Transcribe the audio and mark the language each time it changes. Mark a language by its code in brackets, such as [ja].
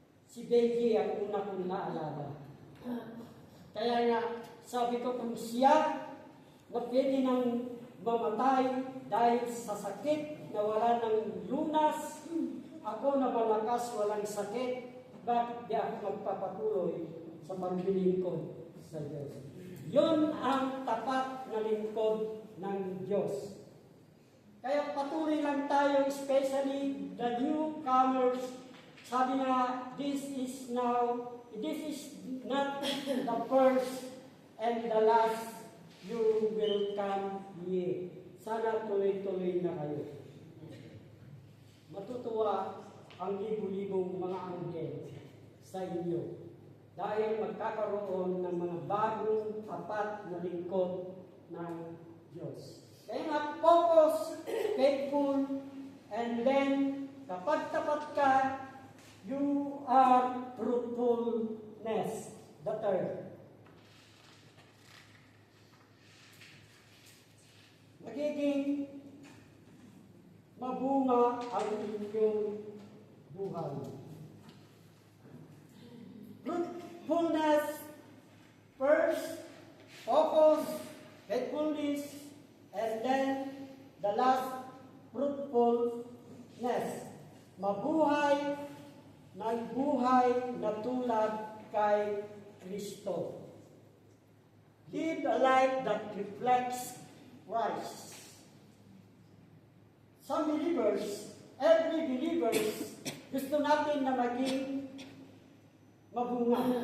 [tl] Si Becky ang una kong naalala. Kaya nga, sabi ko kung siya na pwede nang mamatay dahil sa sakit na wala ng lunas, ako na malakas, walang sakit, bakit di ako magpapatuloy sa paglilingkod sa Diyos? Yun ang tapat na lingkod ng Diyos. Kaya patuloy lang tayo, [en] especially the newcomers. [tl] Sabi nga, [en] this is not the first and the last you will come here. [tl] Sana tuloy-tuloy na kayo. Matutuwa ang libu-libong mga anghel sa inyo dahil magkakaroon ng mga bagong tapat na lingkod ng Diyos. Kaya nga, [en] focus, faithful, and then, [tl] kapag tapat ka, [en] you are fruitfulness, the third. [tl] Magiging magbunga ang inyong buhay. [en] Fruitfulness first, focus, faithfulness, and then the last, fruitfulness. [tl] Mabuhay ng buhay na tulad kay Kristo. [en] Live a life that reflects Christ. Some believers, every believers, [tl] gusto natin na maging mabunga.